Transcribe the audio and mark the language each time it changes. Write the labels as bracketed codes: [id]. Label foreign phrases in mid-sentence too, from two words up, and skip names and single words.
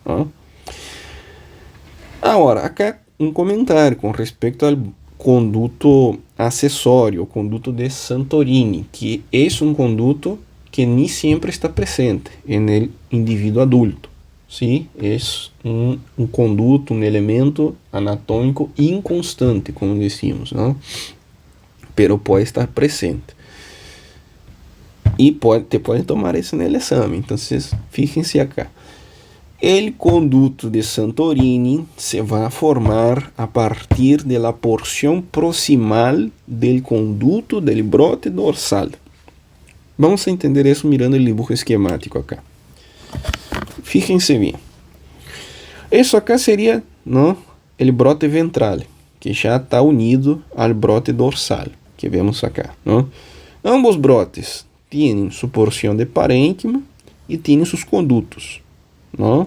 [pt] Agora, acá um comentário com respeito ao conduto acessório, o conduto de Santorini, que é um conduto que nem sempre está presente no indivíduo adulto. Sim, é um conduto, um elemento anatômico inconstante, como decimos, não? Pero pode estar presente. E pode tomar isso no exame. Então, [es] fíjense acá. [pt] O conduto de Santorini se vai formar a partir da porção proximal do conduto do brote dorsal. Vamos a entender isso mirando o [es] dibujo esquemático acá. Fíjense bem. [pt] Isso acá seria, não, o brote ventral, que já está unido ao brote dorsal, que vemos acá. Não? Ambos brotes têm sua porção de parênquima e têm seus condutos. [es] ¿No?